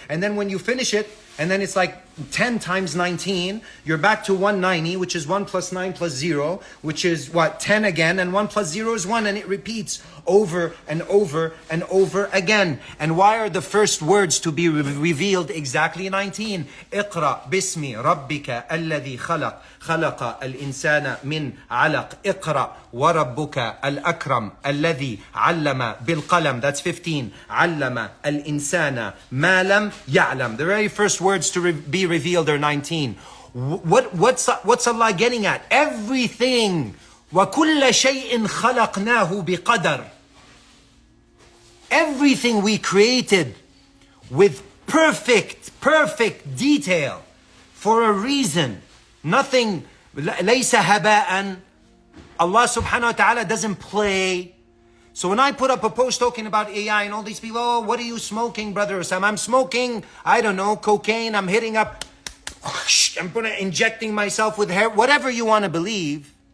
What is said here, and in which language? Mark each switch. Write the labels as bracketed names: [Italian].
[English] And then when you finish it, and then it's like 10 times 19, you're back to 190, which is 1 plus 9 plus 0, which is what? 10 again, and 1 plus 0 is 1, and it repeats over and over and over again. And why are the first words to be revealed exactly 19? [Arabic] اقرأ باسم ربك الذي خلق خلق الإنسان من علق اقرأ وربك الأكرم الذي علم بالقلم. [English] That's 15. [Arabic] علم الإنسان ما لم يعلم. [English] The very first words to be revealed are 19. What's Allah getting at? Everything. [Arabic] وَكُلَّ شَيْءٍ خَلَقْنَاهُ بِقَدَرٍ. [English] Everything we created with perfect detail for a reason. Nothing, [Arabic] لَيْسَ هَبَاءً. [English] Allah subhanahu wa ta'ala doesn't play. So when I put up a post talking about AI and all these people, oh, what are you smoking, brother Sam? I'm smoking, I don't know, cocaine. I'm hitting up, I'm injecting myself with hair, whatever you want to believe.